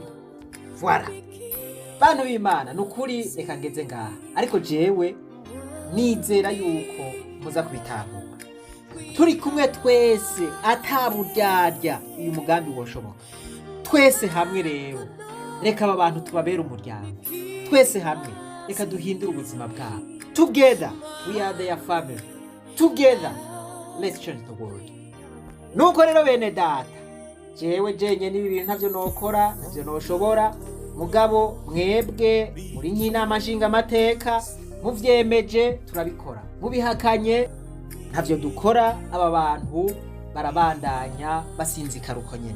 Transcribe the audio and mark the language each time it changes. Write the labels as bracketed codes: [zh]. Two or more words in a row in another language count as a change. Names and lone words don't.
[rn] Voilà bantu b'Imana, nukuri reka ngeze ngaha, ariko jewe nizera yuko muza kubitahura turi kumwe twese ataburyarya uyu mugambi woshoboka. Twese hamwe rero reka aba bantu tubabera umuryango, twese hamwe reka duhindure ubuzima bwabo. [en] Together we are their family, together let's change the world. [rn] Nuko rero bene data, jewe jenye nibi bintu ntavyo nokora, ntavyo noshobora, mugabo mwebwe muri nk'inama nshinga amateka muvyemeje turabikora, mubihakanye ntavyo dukora. Aba bantu barabandanya basinzikara uko nyene.